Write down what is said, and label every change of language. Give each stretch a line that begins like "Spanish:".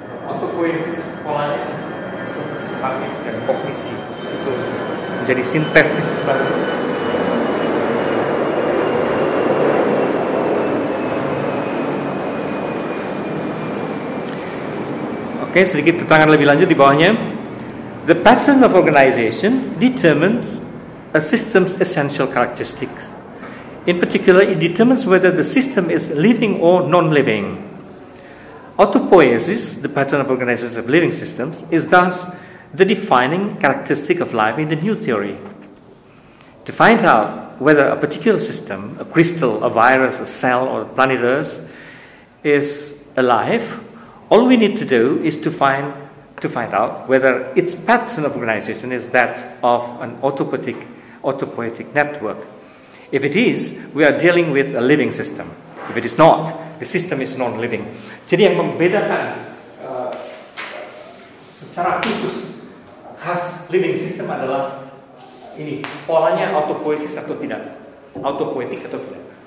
Indonesian: Autopoiesis polanya sebagai dan kognisi itu menjadi sintesis baru. Oke, sedikit keterangan lebih lanjut di bawahnya.
English: The pattern of organization determines a system's essential characteristics. In particular, it determines whether the system is living or non-living. Autopoiesis, the pattern of organization of living systems, is thus the defining characteristic of life in the new theory. To find out whether a particular system, a crystal, a virus, a cell, or planet Earth, is alive, all we need to do is to find out whether its pattern of organization is that of an autopoietic network. If it is, we are dealing with a living system. If it is not, the system is non-living.
Indonesian: Jadi yang membedakan secara khusus khas living system adalah ini, polanya autopoiesis atau tidak, autopoietik atau tidak.